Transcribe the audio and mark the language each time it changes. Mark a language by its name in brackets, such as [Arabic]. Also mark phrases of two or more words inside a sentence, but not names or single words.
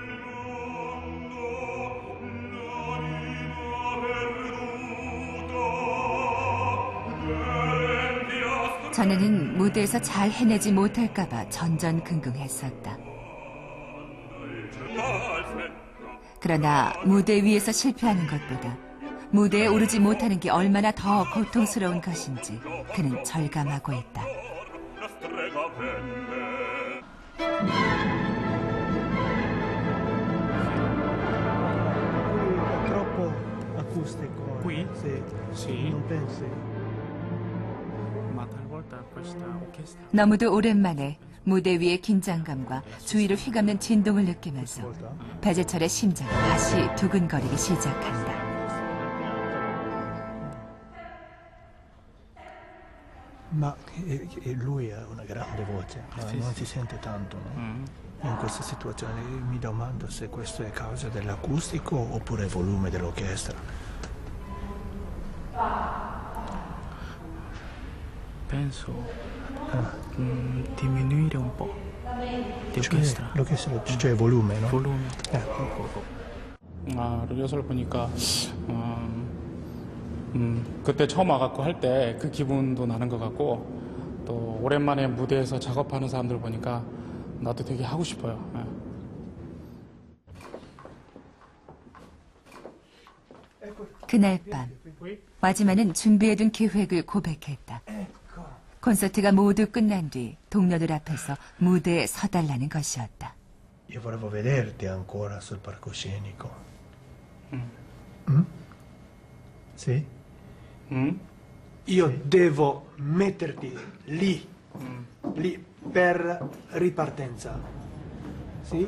[Korean] 전에는 무대에서 잘 해내지 못할까봐 전전긍긍했었다. 그러나 무대 위에서 실패하는 것보다 무대에 오르지 못하는 게 얼마나 더 고통스러운 것인지 그는 절감하고 있다. [Italian] Troppo acustico. Qui? Sì. Non pensi? [Korean] 너무도 오랜만에 무대 위의 긴장감과 주위를 휘감는 진동을 느끼면서 배재철의 심장이 다시 두근거리기 시작한다. [Italian] Ma lui ha una grande voce, ma non si sente tanto, no? In questa situazione mi domando se questo è causa dell'acustico oppure il volume dell'orchestra. Penso diminuire un po' di orchestra. L'orchestra, cioè il volume, no? Volume. [Korean] 리허설 보니까 그때 처음 와갖고 할 때 그 기분도 나는 것 같고 또 오랜만에 무대에서 작업하는 사람들 보니까 나도 되게 하고 싶어요. 그날 밤 와지만은 준비해둔 계획을 고백했다. 콘서트가 모두 끝난 뒤 동료들 앞에서 무대에 서달라는 것이었다. [Italian] Io volevo vederti ancora sul palcoscenico. Sì? Io devo metterti lì, lì per ripartenza. Sì?